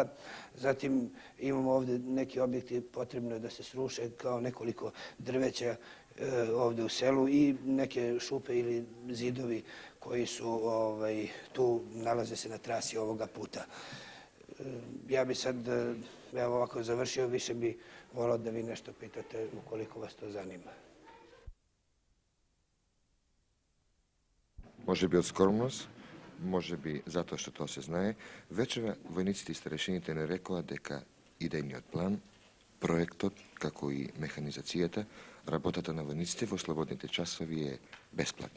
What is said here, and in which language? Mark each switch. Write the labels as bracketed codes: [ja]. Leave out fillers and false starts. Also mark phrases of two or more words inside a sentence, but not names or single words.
[sr] Zatim imamo ovde neki objekti potrebno da se sruše, kao nekoliko drveća ovde u selu i neke šupe ili zidovi koji su tu, nalaze se na trasi ovoga puta. Ja bi sad, evo ovako završio, više bi volao da vi nešto pitate ukoliko vas to zanima. [mk] Може би од скромност, може би затоа што тоа се знае, вечера војниците и старешините не рекоа дека идејниот план, проектот, како и механизацијата, работата на војниците во слободните часови е бесплатно.